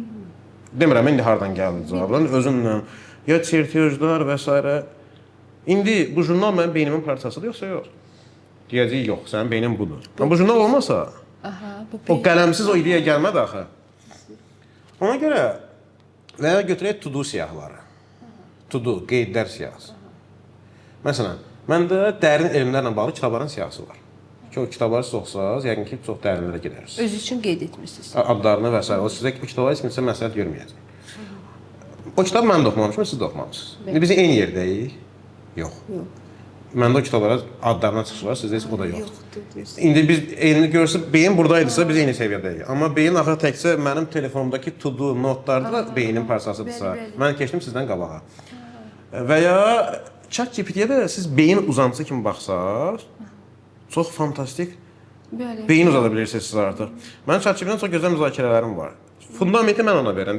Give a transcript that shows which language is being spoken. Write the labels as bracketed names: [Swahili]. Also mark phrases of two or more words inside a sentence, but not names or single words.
[Azerbaijani] Demirəm, indi hardan gəldi cavablar, özümlə, ya çertiyojlar və s. İndi bu jurnal mənim beynimin parçasıdır, yoxsa yox? Deyəcək, yox, sənin beynin budur. Bu jurnal olmasa, o qələmsiz o ideya gəlmədi axı. Ona görə, və ya götürək to-do siyahıları. to-do, qeydlər siyahısı. Məsələn, məndə dərin elmlərlə bağlı kitabların siyahısı var. Ki, o kitabları siz oxusanız, yəqin ki, çox dərinlərə gedərsiniz. Öz üçün qeyd etmisiniz. Adlarını və s. O sizə o kitabları heç kimsə məsləhət görməyəcək. O kitabı mən də oxumamışım, siz də oxumamışsınız. İndi biz eyni yerdəyik? Yox. Məndə o kitablara adlarına çıxış var, sizdə heç o da yoxdur. İndi biz eyni görsə, beyin buradaydısa biz eyni səviyyədəyik. Amma beyin axı təkcə mənim telefonumdakı to-do notlarda da beynin parçasıdırsa, mən keçdim sizdən qabağa. Və ya ChatGPT-yə də siz beyin uzantısı kimi baxsaq, çox fantastik beyin uzada bilirsiniz siz artıq. Mənim ChatGPT-dən çox gözəl müzakirələrim var. Fundamenti mən ona verirəm.